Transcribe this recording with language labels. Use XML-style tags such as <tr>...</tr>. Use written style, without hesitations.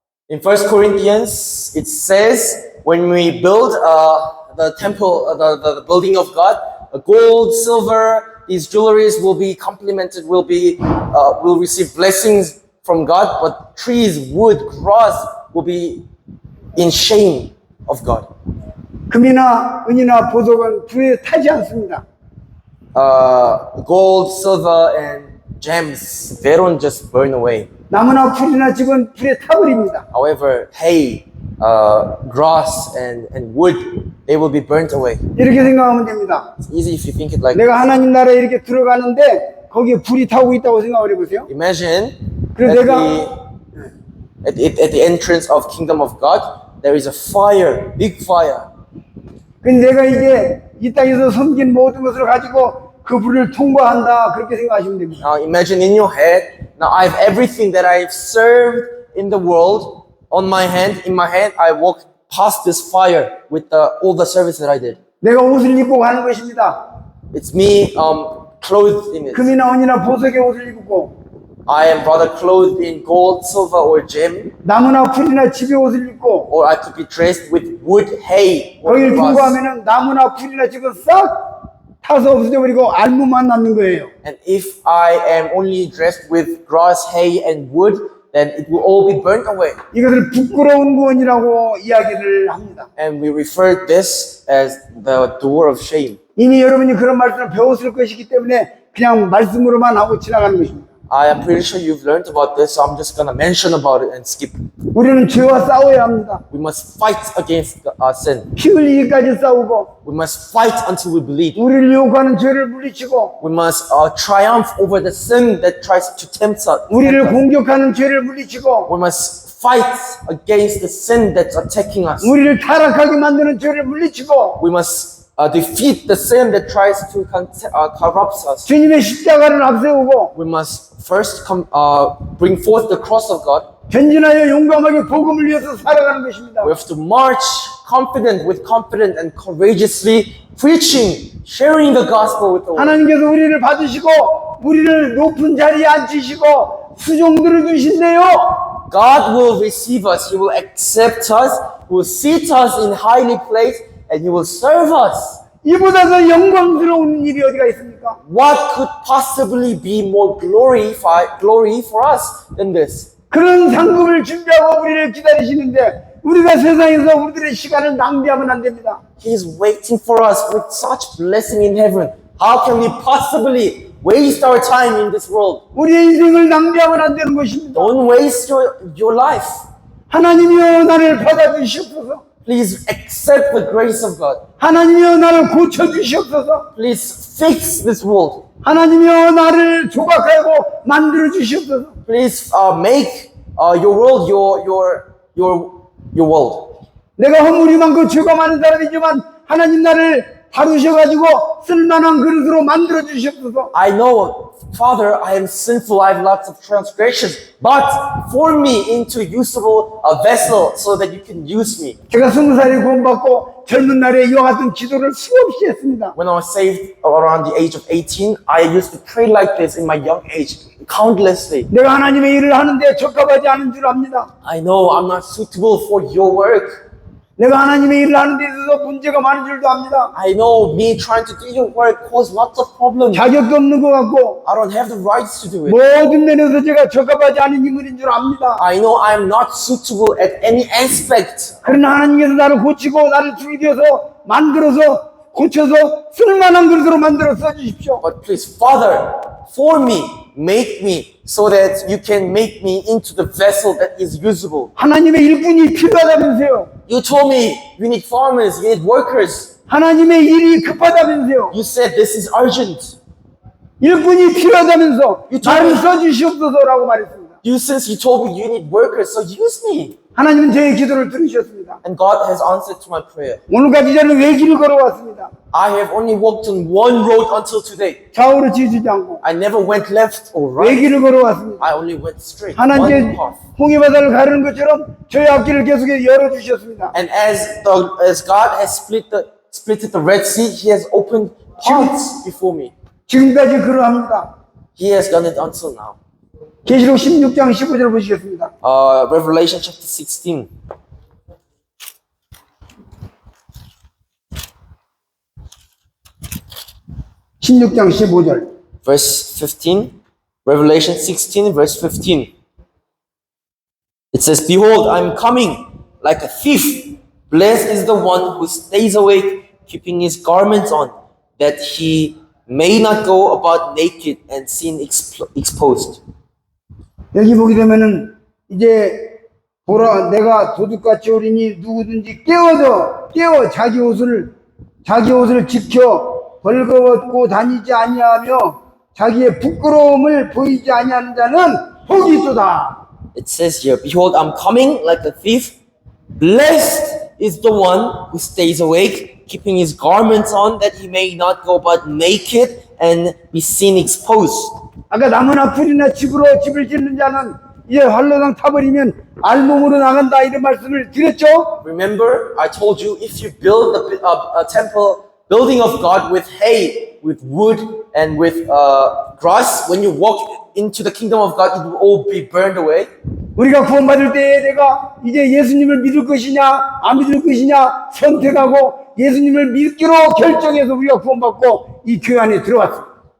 <en>In 1 Corinthians, it says when we build the temple, the building of God, gold, silver, these jewelries will be complimented, will receive blessings from God, but trees, wood, grass will be in shame of God.</en> <ko>금이나 은이나 보석은 불에 타지 않습니다.</ko> <en>Gold, silver, and gems, they don't just burn away.</en> <ko>나무나 풀이나 집은 불에 타버립니다.</ko> <en>However, hay, grass, and wood, they will be burnt away.</en> <ko>이렇게 생각하면 됩니다.</ko> <en>It's easy if you think it like</en> <ko>내가 하나님 나라에 이렇게 들어가는데 거기에 불이 타고 있다고 생각을 해보세요.</ko> <en>imagine</en> <ko>그래서</ko> <en>at the entrance of kingdom of God, there is a fire, big fire.</en> <ko>근데 내가 이제 이 땅에서 섬긴 모든 것을 가지고 그 불을 통과한다 그렇게 생각하시면 됩니다.</ko> <en>Now imagine in your head, now I have everything that I've served in the world on my hand, in my hand, I walk past this fire with all the service that I did.</en> <ko>내가 옷을 입고 가는 것입니다.</ko> <en>It's me clothed in it.</en> <ko>금이나 은이나 보석의 옷을 입고</ko> <en>I am rather clothed in gold, silver, or gem,</en> <ko>나무나 풀이나 집의 옷을 입고</ko> <en>or I could be dressed with wood, hay, or</en> <ko>거기를</ko> <en>grass.</en> <ko>통과하면은 나무나 풀이나 집은 싹 타서 없어져 버리고 알무만 남는 거예요.</ko> <en>And if I am only dressed with grass, hay, and wood, then it will all be burnt away.</en> <ko>이것을 부끄러운 구원이라고 이야기를 합니다.</ko> <en>And we refer this as the door of shame.</en> <ko>이미 여러분이 그런 말씀을 배웠을 것이기 때문에 그냥 말씀으로만 하고 지나가는 것입니다.</ko> <en>I am pretty sure you've learned about this, so I'm just gonna mention about it and skip.</en> <ko>우리는 죄와 싸워야 합니다.</ko> <en>We must fight against sin.</en> <ko>피 흘리기까지 싸우고</ko> <en>We must fight until we believe.</en> <ko>우리를 유혹하는 죄를 물리치고</ko> <en>We must triumph over the sin that tries to tempt us.</en> <ko>우리를 공격하는 죄를 물리치고</ko> <en>We must fight against the sin that's attacking us.</en> <ko>우리를 타락하게 만드는 죄를 물리치고</ko> <en>We must defeat the sin that tries to corrupt us.</en> <ko>주님의 십자가를 앞세우고</ko> <en>We must first bring forth the cross of God.</en> <ko>전진하여 용감하게 복음을 위해서 살아가는 것입니다.</ko> <en>We have to march with confidence and courageously preaching, sharing the gospel with the world.</en> <ko>하나님께서 우리를 받으시고 우리를 높은 자리에 앉히시고 수종들을 주신대요.</ko> <en>God will receive us. He will accept us. He will seat us in highly place, and He will serve us.</en> <ko>이보다 더 영광스러운 일이 어디가 있습니까?</ko> <en>What could possibly be more glory for us than this?</en> <ko>그런 상급을 준비하고 우리를 기다리시는데 우리가 세상에서 우리들의 시간을 낭비하면 안 됩니다.</ko> <en>He is waiting for us with such blessing in heaven. How can we possibly waste our time in this world?</en> <ko>우리의 인생을 낭비하면 안 되는 것입니다.</ko> <en>Don't waste your life.</en> <ko>하나님이여 나를 받아주시옵소서.</ko> <en>Please accept the grace of God.</en> <ko>하나님이여 나를 고쳐주시옵소서.</ko> <en>Please fix this world.</en> <ko>하나님이여 나를 조각하고 만들어주시옵소서.</ko> <en>Please make your world your world.</en> <ko>내가 허물이 많고 죄가 많은 사람이지만 하나님 나를 다루셔가지고 쓸만한 그릇으로 만들어 주시옵소서.</ko> <en>I know, Father, I am sinful, I have lots of transgressions, but form me into usable vessel so that you can use me.</en> <ko>제가 20살에 구원받고 젊은 날에 이와 같은 기도를 수없이 했습니다.</ko> <en>When I was saved around the age of 18, I used to pray like this in my young age, countlessly.</en> <ko>내가 하나님의 일을 하는데 적합하지 않은 줄 압니다.</ko> <en>I know I'm not suitable for your work.</en> <ko>내가 하나님의 일을 하는 데 있어서 문제가 많은 줄도 압니다.</ko> <en>I know me trying to do your work caused lots of problems.</en> <ko>자격도 없는 것 같고</ko> <en>I don't have the rights to do it.</en> <ko>모든 면에서 제가 적합하지 않은 인물인 줄 압니다.</ko> <en>I know I'm not suitable at any aspect.</en> <ko>그러나 하나님께서 나를 고치고 나를 죽여서 만들어서 고쳐서 쓸만한 그릇으로 만들어 써주십시오.</ko> <en>But please, Father, form me, make me, so that you can make me into the vessel that is usable.</en> <ko>하나님의 일꾼이 필요하다면서요.</ko> <en>You told me you need farmers, you need workers.</en> <ko>하나님의 일이 급하다면서요.</ko> <en>You said this is urgent.</en> <ko>일꾼이 필요하다면서</ko> <en>You told</en> <ko>나를</ko> <en>me-</en> <ko>써주시옵소서라고 말했습니다.</ko> <en>Since you told me you need workers, so use me.</en> <ko>하나님은 저의 기도를 들으셨습니다.</ko> <en>And God has answered to my prayer.</en> <ko>오늘까지 저는 외길을 걸어왔습니다.</ko> <en>I have only walked on one road until today.</en> <ko>좌우로 지지지 않고</ko> <en>I never went left or right.</en> <ko>외길을 걸어왔습니다.</ko> <en>I only went straight.</en> <ko>하나님께</ko> <en>One path.</en> <ko>홍해바다를 가르는 것처럼 저의 앞길을 계속해서 열어주셨습니다.</ko> <en>And as God has split the Red Sea, He has opened paths before me.</en> <ko>지금까지 그러합니다.</ko> <en>He has done it until now.</en> <ko>계시록 16장 15절 보시겠습니다.</ko> <en>Revelation chapter 16.</en> <ko>(16장 15절)</ko> <en>Verse 15. Revelation 16, verse 15. It says, Behold, I am coming like a thief. Blessed is the one who stays awake, keeping his garments on, that he may not go about naked and sin exposed.</en> <ko>여기 보게 되면은 이제 보라 내가 도둑같이 오리니 누구든지 깨어 자기 옷을 지켜 벌거벗고 다니지 아니하며 자기의 부끄러움을 보이지 아니하는 자는 복이 있도다.</ko> <en>It says here, Behold, I'm coming like a thief. Blessed is the one who stays awake, keeping his garments on, that he may not go about naked and be seen exposed.</en> <ko>아까 나무나 풀이나 집을 짓는 자는 이제 활로당 타버리면 알몸으로 나간다 이런 말씀을 드렸죠.</ko> <en>Remember, I told you, if you build a temple building of God with hay, with wood, and with grass, when you walk into the kingdom of God, it will all be burned away.</en> <ko>우리가 구원받을 때에 내가 이제 예수님을 믿을 것이냐 안 믿을 것이냐 선택하고 예수님을 믿기로 결정해서 우리가 구원받고 이 교회 안에 들어왔습니다.</ko>